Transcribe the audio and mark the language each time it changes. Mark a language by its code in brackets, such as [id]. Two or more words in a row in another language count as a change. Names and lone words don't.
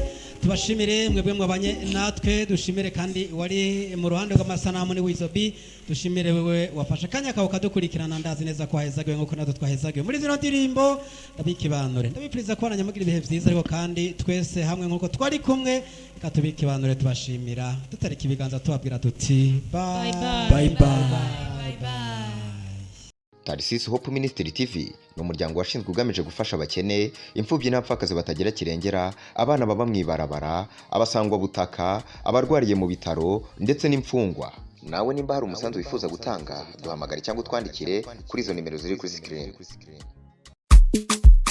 [rn] Tubashimire mwebwe mwabanye natwe, dushimire kandi wari mu ruhande rw'amasanamu ni Wizobi, dushimire wewe wafashe kanya kawe kadukurikirana. Ndazi neza ko hahezagiwe nkuko natwe twahezagiwe muri zino ndirimbo. Ndabikibanure, ndabipuriza ko abanyamugira ibihe vyiza, ariko kandi twese hamwe nkuko twari kumwe, reka tubikibanure tubashimira, tutareka ibiganza tubabwira tuti bye [en] Bye bye. [rw] Tarsis Hope Ministry TV ni umuryango washinzwe ugamije gufasha abakene, imfubyi n'abapfakazi batagira kirengera, abana baba mwibarabara, abasangwa butaka, abarwariye mu bitaro ndetse n'imfungwa. Nawe nimba hari umusanzu wifuza gutanga, duhamagare cyangwa utwandikire kuri izo nimero ziri kuri screen.